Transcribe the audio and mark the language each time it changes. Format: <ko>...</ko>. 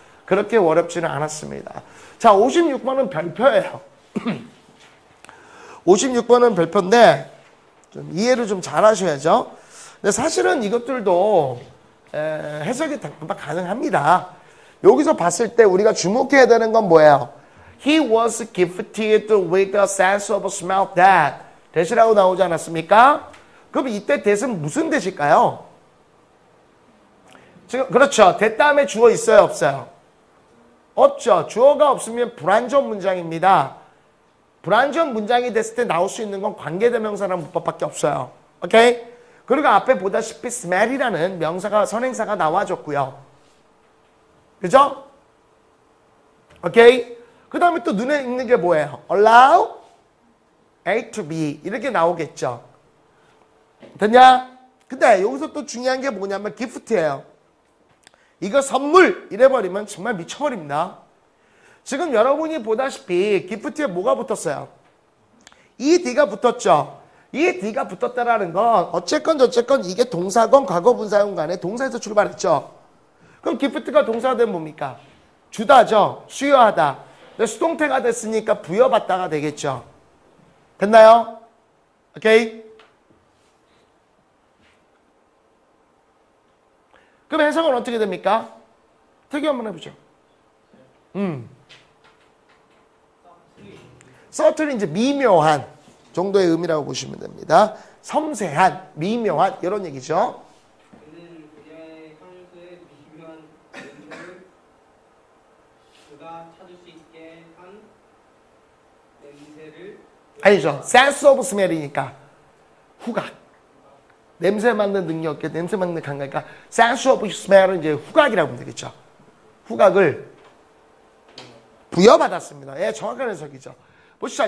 <ko>그렇게 어렵지는 않았습니다. 자, 56번은 별표예요. 56번은 별표인데 좀 이해를 좀 잘 하셔야죠. 근데 사실은 이것들도 해석이 금방 가능합니다. 여기서 봤을 때 우리가 주목해야 되는 건 뭐예요?</ko> <en>He was gifted with a sense of smell that.</en> <ko>대시라고 나오지 않았습니까? 그럼 이때 that은 무슨 that일까요? 지금 그렇죠. that 다음에 주어 있어요, 없어요? 없죠. 주어가 없으면 불완전 문장입니다. 불완전 문장이 됐을 때 나올 수 있는 건 관계대명사라는 문법밖에 없어요. 오케이? 그리고 앞에 보다시피 smell이라는 명사가 선행사가 나와줬고요. 그죠? 오케이? 그 다음에 또 눈에 익는 게 뭐예요?</ko> <en>allow A to B</en> <ko>이렇게 나오겠죠. 됐냐? 근데 여기서 또 중요한 게 뭐냐면 gift예요. 이거 선물 이래버리면 정말 미쳐버립니다. 지금 여러분이 보다시피 gift에 뭐가 붙었어요? ed가 붙었죠. ed가 붙었다라는 건 어쨌건 저쨌건 이게 동사건 과거분사건 간에 동사에서 출발했죠. 그럼 gift가 동사가 되면 뭡니까? 주다죠. 수여하다. 근데 수동태가 됐으니까 부여받다가 되겠죠. 됐나요? 오케이? 그럼 해석은 어떻게 됩니까? 특이 한번 해보죠. subtly 이제 미묘한 정도의 의미라고 보시면 됩니다. 섬세한, 미묘한 이런 얘기죠. 그는 그녀의 향수의 미묘한 냄새를 그가 찾을 수 있게 한 냄새를 아니죠.</ko> <en>sense of smell이니까</en> <ko>후각. 냄새 맡는 능력, 냄새 맡는 감각이니까</ko> <en>sense of smell</en> <ko>은 이제 후각이라고 보면 되겠죠. 후각을 부여받았습니다. 예, 정확한 해석이죠. 보시죠.</ko>